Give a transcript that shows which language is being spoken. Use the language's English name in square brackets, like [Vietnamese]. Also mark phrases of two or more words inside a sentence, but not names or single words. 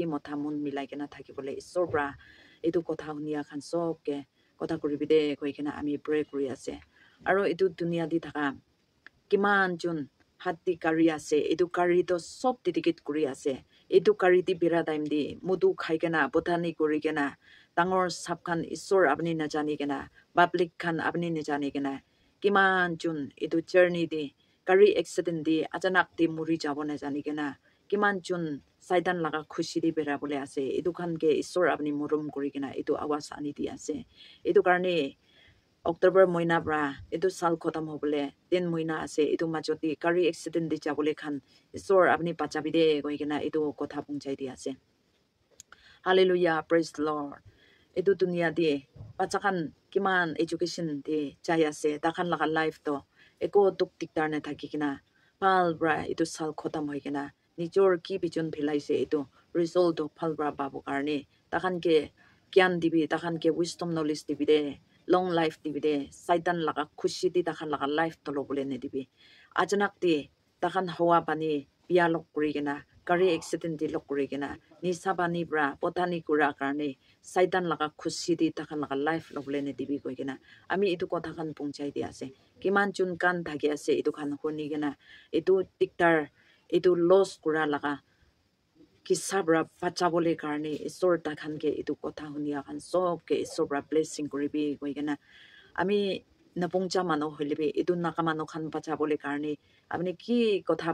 [Naga Pidgin] motha mun milai kena thakibole isor bra etu kotha hunia khan sob ke kotha kuribide koikena ami pray kuri ase aro etu dunia di thaka kiman jun hatti kari ase etu kari to sob dedicate kuri ase etu kari di bira time di mudu khaikena botani kuri kena tangor sabkan isor apni na jani kena public khan apni na jani kena kiman jun etu journey di kari accident di achanak di muri jabo na jani kena kiman jun saitan laga khushi di bera bole ase etu khan ke isor apni murum kuri kena etu awas ani di ase etu karne October moina bra etu sal khotam hobole 10 moina ase etu majoti kari accident di jabole khan isor apni pachabide goikena etu kotha pungchai di ase [English] hallelujah praise the lord [Naga Pidgin] etu dunia di pachakan kiman education di jai ase takhan laga life to eko tuk tiktar na thakikina pal bra etu sal khotam hoikena nijor ki bichon philaise etu result to phal bra babu karne takhan ke gyan dibi takhan ke [English] wisdom knowledge [Naga Pidgin] dibi de [English] long life [Naga Pidgin] dibi de saitan laga khushi di takhan laga life to lobole ne dibi ajanak di takhan hawa pani pialok kurigena kari accident di lok kurigena ni sabani bra potani kura karne saitan laga khushi di takhan laga life lobole ne dibi koigena ami itu kotha khan pungchai di ase kiman chun kan thagi ase itu khan honi gena itu tiktar itu loss kura laga kisabra pachabole karne isor takhan ke itu kotha hunia khan sob ke isobra blessing koribi koigena ami napungcha mano holibe itu nakamano khan pachabole karne apni ki kotha